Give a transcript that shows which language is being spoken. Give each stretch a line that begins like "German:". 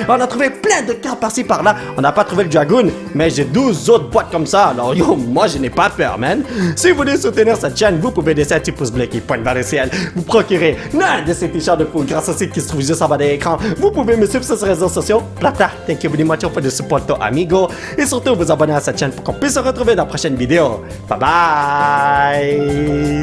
French: On a trouvé plein de cartes par-ci par-là. On n'a pas trouvé le Dragoon, mais j'ai 12 autres boîtes comme ça. Alors yo, moi je n'ai pas peur, man. Si vous voulez soutenir cette chaîne, vous pouvez laisser un petit pouce bleu qui pointe vers le ciel. Vous procurez l'un de ces t-shirts de fou grâce au site qui se trouve juste en bas de l'écran. Vous pouvez me suivre sur ces réseaux sociaux.
English: Plata, thank you very much for the support, amigo.
French: Et surtout vous abonner à cette chaîne pour qu'on puisse se retrouver dans la prochaine vidéo. Bye bye!